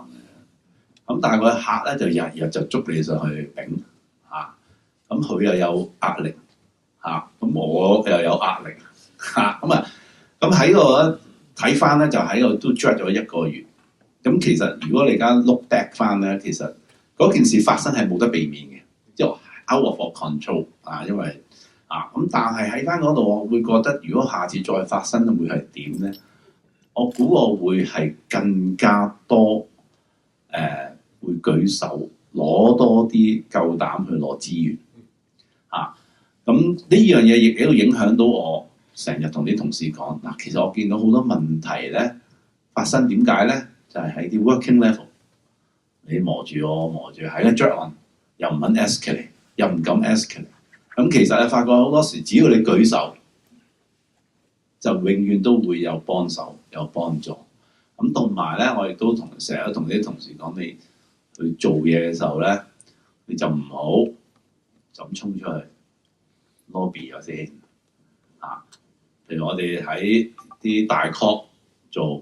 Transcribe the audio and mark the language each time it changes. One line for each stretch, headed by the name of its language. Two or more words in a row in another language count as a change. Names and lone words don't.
Cantonese: 咁但係個客咧就日日就捉你上去丙嚇，咁佢又有壓力嚇，咁我又有壓力嚇，咁喺度睇翻咧就喺度都 drag 咗1個月。咁其實如果你而家
English: look back
Cantonese: 翻咧，其實嗰件事發生係冇得避免嘅，即係
English: out of our control
Cantonese: 啊，因為咁但係喺翻嗰度，我會覺得如果下次再發生會係點咧？我估我會係更加多會舉手攞多啲夠膽去攞資源咁呢樣嘢亦喺度影響到我成日同啲同事講嗱，其實我見到好多問題咧發生，點解咧？就係喺啲
English: working level，
Cantonese: 你磨住我磨住，喺個
English: drag on
Cantonese: 又唔肯 escalate， 又唔敢 escalate。咁其實你發覺好多時，只要你舉手，就永遠都會有幫手有幫助。咁同埋咧，我亦都成日同啲同事講，你去做嘢嘅時候咧，你就唔好就咁衝出去 lobby 咗先譬如我哋喺啲大 call 做。